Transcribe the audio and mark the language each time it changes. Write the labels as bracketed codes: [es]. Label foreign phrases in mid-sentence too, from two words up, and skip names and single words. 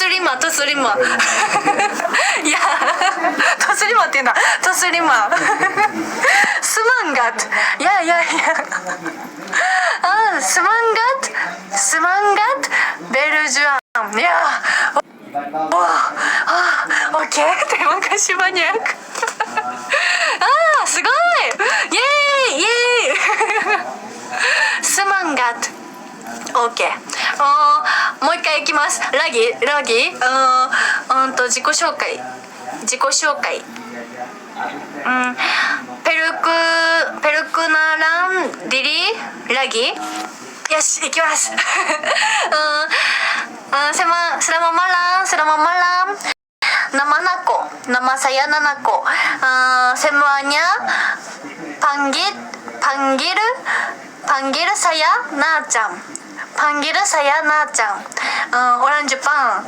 [ja] マトスリマいやトスリマって言うんだトスリマスマンガットいや [id] semangat berjuang [ja] いや [id] oke terima kasih banyak [ja] すごいイエーイ [id] semangat oke [ja] もう一回いきますラギ自己紹介 [id] perkenalan diri lagi [ja] よしいきます [id] Selamat malam. Nama saya Nanako. Semuanya panggil saya Na-chan. Orang Jepang.